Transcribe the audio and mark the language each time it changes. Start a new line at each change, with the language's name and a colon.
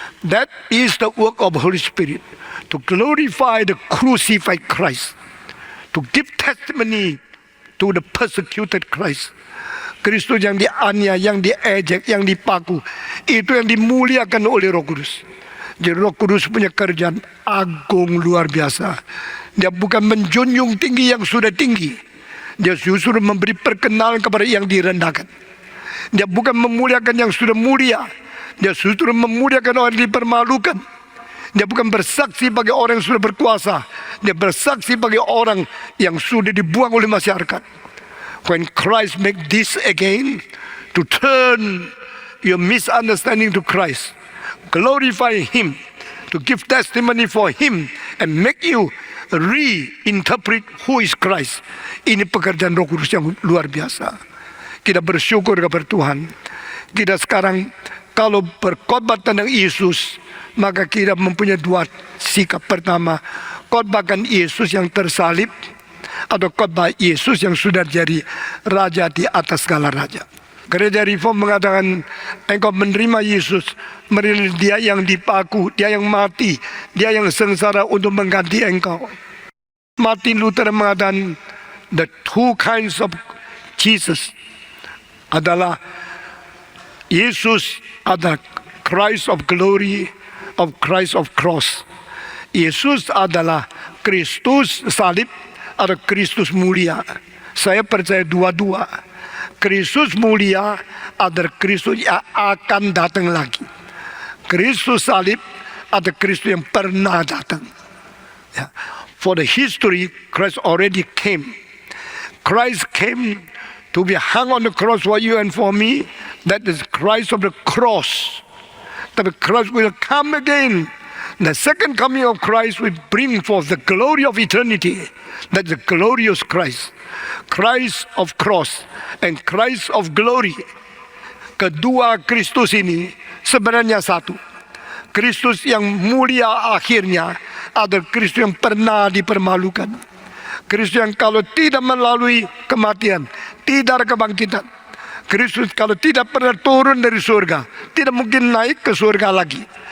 English: That is the work of Holy Spirit, to glorify the crucified Christ, to give testimony to the persecuted Christ.
Indonesian: Kristus yang dianiaya, yang diejek, yang dipaku, itu yang dimuliakan oleh Roh Kudus. Jadi Roh Kudus punya kerjaan agung luar biasa. Dia bukan menjunjung tinggi yang sudah tinggi, dia justru memberi perkenalan kepada yang direndahkan. Dia bukan memuliakan yang sudah mulia, dia justru memuliakan orang yang dipermalukan. Dia bukan bersaksi bagi orang yang sudah berkuasa, dia bersaksi bagi orang yang sudah dibuang oleh masyarakat.
English: When Christ make this again, to turn your misunderstanding to Christ, glorify Him, to give testimony for Him, and make you reinterpret who is Christ.
Indonesian: Ini pekerjaan Roh Kudus yang luar biasa. Kita bersyukur kepada Tuhan. Kita sekarang kalau berkhotbah tentang Yesus, maka kita mempunyai dua sikap. Pertama, khotbahkan Yesus yang tersalib, atau khotbah Yesus yang sudah jadi raja di atas segala raja. Gereja Reform mengatakan, engkau menerima Yesus, menerima Dia yang dipaku, Dia yang mati, Dia yang sengsara untuk mengganti engkau.
English: Martin Luther
Indonesian: mengatakan,
English: the two kinds of Jesus
Indonesian: adalah Yesus adalah
English: Christ of glory, of Christ of cross.
Indonesian: Yesus adalah Kristus salib, atau Kristus mulia. Saya percaya dua-dua. Kristus mulia adalah Kristus yang akan datang lagi. Kristus salib adalah Kristus yang pernah datang.
English: For the history, Christ already came. Christ came to be hung on the cross for you and for me. That is Christ of the cross.
Indonesian: Tapi
English: Christ will come again. The second coming of Christ will bring forth the glory of eternity. That's the glorious Christ. Christ of cross and Christ of glory.
Indonesian: Kedua Kristus ini sebenarnya satu. Kristus yang mulia akhirnya adalah Kristus yang pernah dipermalukan. Kristus yang kalau tidak melalui kematian, tidak ada kebangkitan. Kristus kalau tidak pernah turun dari surga, tidak mungkin naik ke surga lagi.